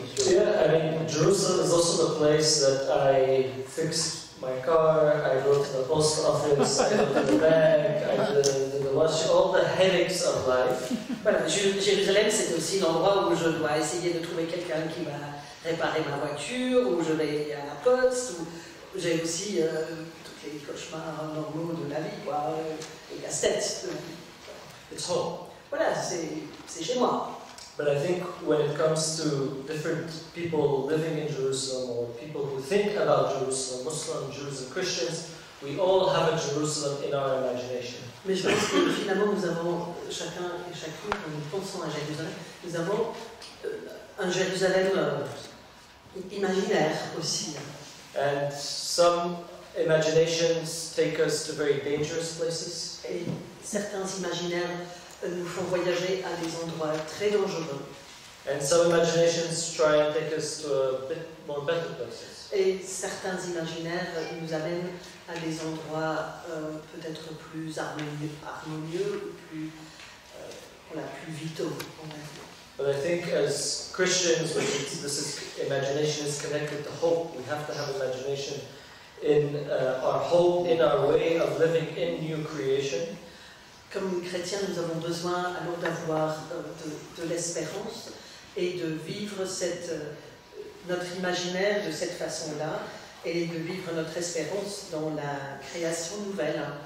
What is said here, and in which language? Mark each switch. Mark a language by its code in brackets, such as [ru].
[en] Yeah, I mean, Jerusalem is also the place that I fixed my car, I go to the post office, I go to the bank, I did the wash, all the headaches of life. [fr] Voilà, Jérusalem, c'est aussi l'endroit où je dois essayer de trouver quelqu'un qui va réparer ma voiture, où je vais à la poste, où j'ai aussi tous les cauchemars normaux de la vie, quoi, les casse-têtes. [en] It's home. [fr] Voilà, c'est chez moi. [en] But I think when it comes to different people living in Jerusalem or people who think about Jerusalem, Muslim Jews and Christians, we all have a Jerusalem in our imagination. [fr] Mais je pense que finalement nous avons, chacun et chacune, en nous pensant à Jérusalem, nous avons un Jérusalem imaginaire aussi. [en] And some imaginations take us to very dangerous places. [fr] Et certains imaginaires nous font voyager à des endroits très dangereux. [en] And some imaginations try and take us to a bit more better places. [fr] Et certains imaginaires nous amènent à des endroits peut-être plus harmonieux ou plus, plus vitaux. [en] But I think as Christians, this imagination is connected to hope. We have to have imagination in our hope, in our way of living in new creation. [fr] Comme chrétiens, nous avons besoin alors d'avoir de l'espérance et de vivre notre imaginaire de cette façon-là et de vivre notre espérance dans la création nouvelle.